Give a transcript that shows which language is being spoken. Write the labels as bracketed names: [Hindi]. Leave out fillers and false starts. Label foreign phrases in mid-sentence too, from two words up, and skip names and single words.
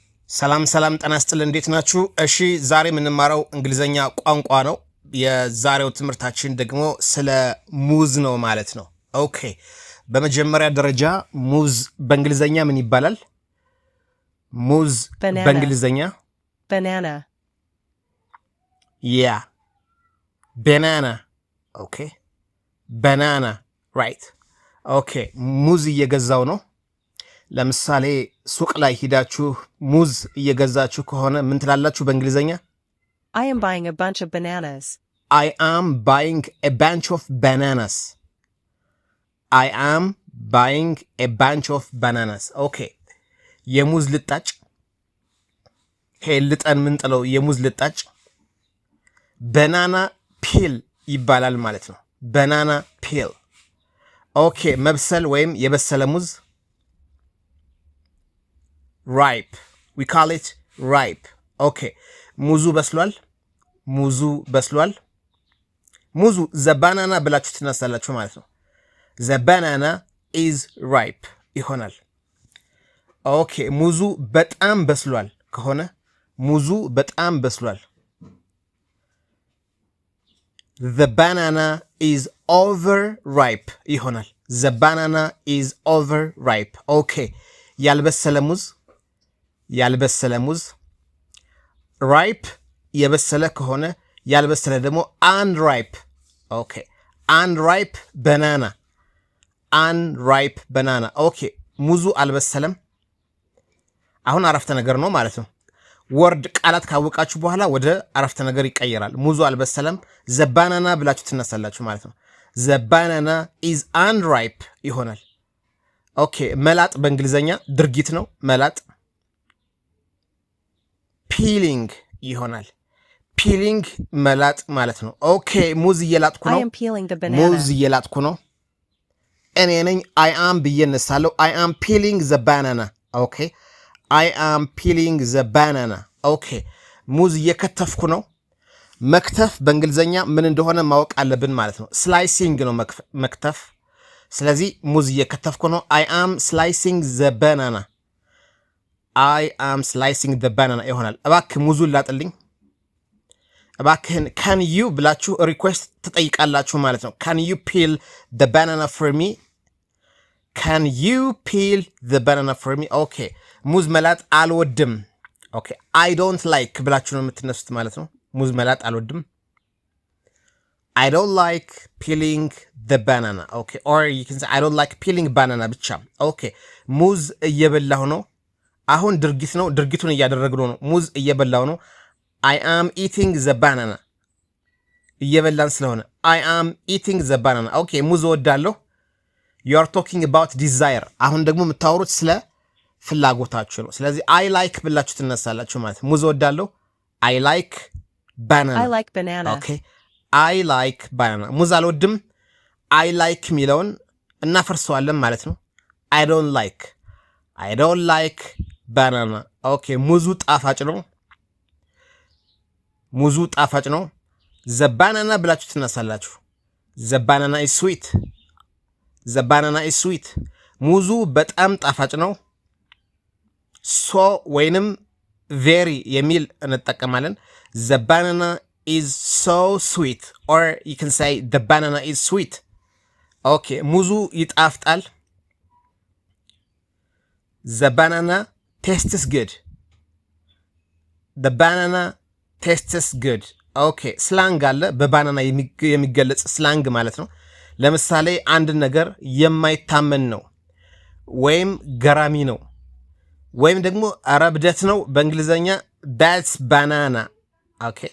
[Amharic] ሰላም ጤና ይስጥልን እንዴት ናችሁ? እሺ ዛሬ የምንማረው እንግሊዘኛ ቋንቋ ነው። የዛሬው ትምህርታችን ደግሞ ስለ ሙዝ ነው ማለት ነው። ኦኬ በመጀመሪያ ደረጃ ሙዝ በእንግሊዘኛ ምን ይባላል? ሙዝ በእንግሊዘኛ [English] banana. Yeah. Banana. Okay. Banana. Right. Okay. [Amharic] ሙዝ እየገዛው ነው። ለምሳሌ ሱቅ ላይ ሄዳችሁ ሙዝ እየገዛችሁ ከሆነ ምን ትላላችሁ በእንግሊዘኛ? [English] I am buying a bunch of bananas. I am buying a bunch of bananas. I am buying a bunch of bananas. [Amharic] Okay. የሙዝ ልጣጭ ልጠን ምንጥለው የሙዝ ልጣጭ [English] banana peel [Amharic] ይባላል ማለት ነው። [English] banana peel. [Amharic] Okay. መብሰል ወይም የበሰለ ሙዝ ripe. [English] We call it ripe. [Amharic] Okay. ሙዙ በስሏል። ሙዙ [English] the banana [Amharic] ብላችሁ ትነሳላችሁ ማለት ነው። [English] the banana is ripe [Amharic] ይሆናል። Okay. ሙዙ በጣም በስሏል ከሆነ ሙዙ በጣም በስሏል። [English] the banana is over ripe [Amharic] ይሆናል። [English] the banana is over ripe. Okay. [Amharic] ያልበሰለ ripe የበሰለ ከሆነ ያልበሰለ ደግሞ unripe. Okay. [English] unripe banana. Okay. [Amharic] ሙዙ አልበሰለም። አሁን አረፍተ ነገር ነው ማለት ነው። ወርድ ቃላት ካወቃችሁ በኋላ ወደ አረፍተ ነገር ይቀየራል። ሙዙ አልበሰለም [English] the banana [Amharic] ብላችሁ ትነሳላችሁ ማለት ነው። [English] the banana is unripe [Amharic] ይሆናል። ኦኬ መላጥ በእንግሊዘኛ ድርጊት ነው። መላጥ ፒሊንግ ይሆናል። ፒሊንግ መላጥ ማለት ነው። ኦኬ ሙዝ እየላጥኩ ነው። [English] I am peeling the banana. [Amharic] ሙዝ እየላጥኩ ነው። እኔ ነኝ [English] I am [Amharic] ብዬ እነሳለሁ። [English] I am peeling the banana. ኦኬ I am peeling the banana. [Amharic] ኦኬ ሙዝ እየከተፍኩ ነው። መክተፍ በእንግሊዘኛ ምን እንደሆነ ማወቅ አለብን ማለት ነው። ስላይሲንግ ነው መክተፍ። ስለዚህ ሙዝ እየከተፍኩ ነው። [English] I am slicing the banana. I am slicing the banana [Amharic] ይሆናል። እባክህ ሙዙን ላጥልኝ። እባክህን [English] can you [Amharic] ብላችሁ ሪኩዌስት ትጠይቃላችሁ ማለት ነው። [English] can you peel the banana for me? can you peel the banana for me? [Amharic] Okay. ሙዝ መላጥ አልወድም። Okay. [English] I don't like [Amharic] ብላችሁ ነው የምትነሱት ማለት ነው። ሙዝ መላጥ አልወድም። [English] I don't like peeling the banana. [Amharic] Okay. [English] Or you can say I don't like peeling banana ብቻ። Okay. [Amharic] ሙዝ እየበላሁ ነው። አሁን ድርጊት ነው። ድርጊቱን እያደረግነው ነው። ሙዝ እየበላሁ ነው። I am eating the banana. እየበላን ስለሆነ [English] I am eating the banana. Okay. [Amharic] ሙዝ እወዳለሁ። [English] You are talking about desire. [Amharic] አሁን ደግሞ የምታወሩት ስለ ፍላጎታችሁ ነው። ስለዚህ [English] I like [Amharic] ብላችሁ ትነሳላችሁ ማለት ነው። ሙዝ እወዳለሁ። [English] I like banana. I like banana. Okay. I like banana. [Amharic] ሙዝ አልወድም። [English] I like [Amharic] ሚለውን እናፈርሰዋለን ማለት ነው። [English] I don't like banana. Okay. [Amharic] ሙዙ ጣፋጭ ነው። [English] the banana [Amharic] ብላችሁ ትነሳላችሁ። [English] the banana is sweet. [Amharic] ሙዙ በጣም ጣፋጭ ነው። so ወይንም very የሚል እንጠቀማለን። [English] the banana is so sweet. Or you can say the banana is sweet. Okay. [Amharic] ሙዙ ይጣፍጣል። [English] the banana tastes good. Okay. [Amharic] ስላንግ አለ በባናና የሚገለጽ ስላንግ ማለት ነው። ለምሳሌ አንድ ነገር የማይታመን ነው ወይም ገራሚ ነው ወይም ደግሞ አረብደት ነው በእንግሊዘኛ [English] that's banana. [Amharic] Okay.